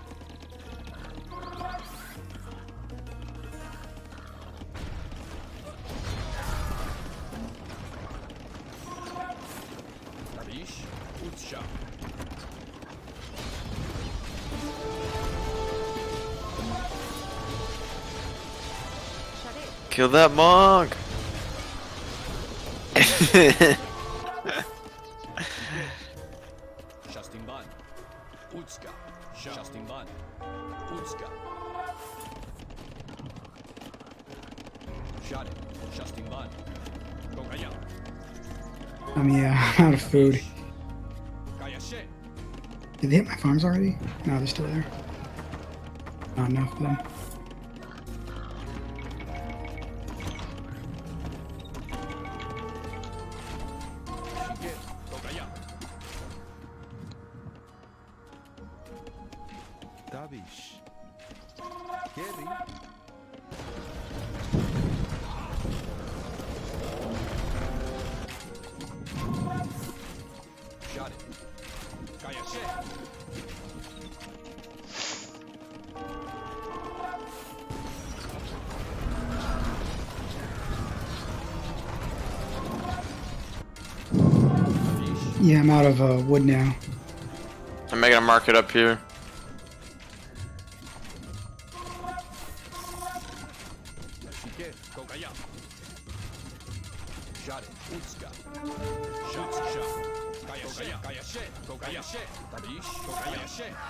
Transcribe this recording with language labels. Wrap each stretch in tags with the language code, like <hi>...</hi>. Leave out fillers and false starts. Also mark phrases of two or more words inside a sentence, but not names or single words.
<en>Tabish, Utsha. Shade. Kill that monk! Justin Ban. Utska. Justin Ban. Utska. Shade. Justin Ban. Gongaya. Yeah, I'm out of food. Kayashe. Did they hit my farms already? No, they're still there. Not enough of them. Shige. Gongaya. Tabish. Kerry. Shade. Kayashe. Yeah, I'm out of wood now. I'm making a market up here. Shige. Gongaya. Shade. Utska. Utska. Kayashe. Kayashe. Gongayashe. Tabish. Gongayashe.</en>